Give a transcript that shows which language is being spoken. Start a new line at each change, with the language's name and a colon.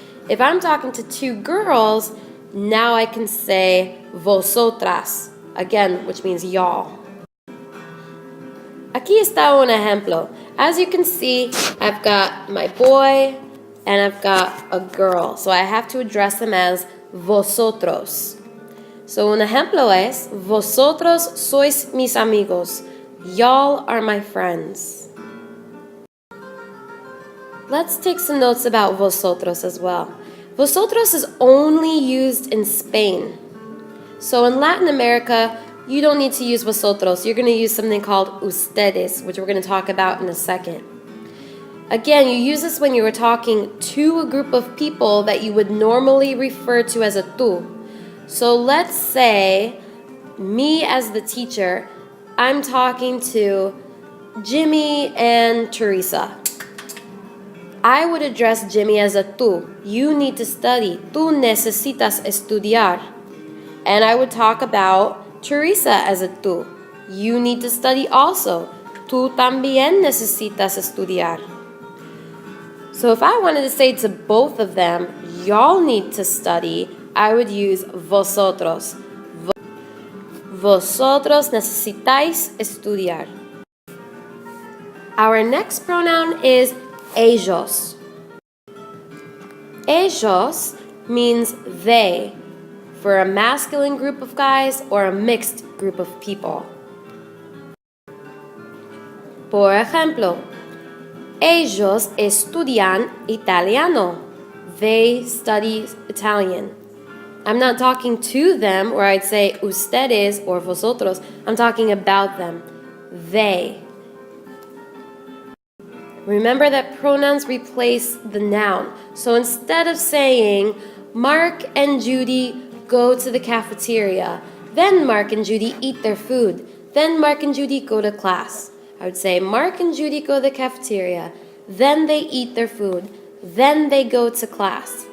English: If I'm talking to two girls, now I can say vosotras, again, which means y'all.
Spanish: Aquí está un ejemplo.
English: As you can see, I've got my boy and I've got a girl. So I have to address them as vosotros.
Spanish: So un ejemplo es, vosotros sois mis amigos.
English: Y'all are my friends. Let's take some notes about vosotros as well. Vosotros is only used in Spain. So in Latin America, you don't need to use vosotros. You're going to use something called ustedes, which we're going to talk about in a second. Again, you use this when you were talking to a group of people that you would normally refer to as a tú. So let's say, me as the teacher, I'm talking to Jimmy and Teresa. I would address Jimmy as a tú. You need to study.
Spanish: Tú necesitas estudiar.
English: And I would talk about Teresa as a tú. You need to study also.
Spanish: Tú también necesitas estudiar.
English: So if I wanted to say to both of them, y'all need to study, I would use vosotros.
Spanish: Vosotros necesitáis estudiar.
English: Our next pronoun is ellos. Ellos means they, for a masculine group of guys or a mixed group of people.
Spanish: Por ejemplo, ellos estudian italiano.
English: They study Italian. I'm not talking to them where I'd say ustedes or vosotros. I'm talking about them. They. Remember that pronouns replace the noun. So instead of saying, Mark and Judy go to the cafeteria, then Mark and Judy eat their food, then Mark and Judy go to class, I would say, Mark and Judy go to the cafeteria, then they eat their food, then they go to class.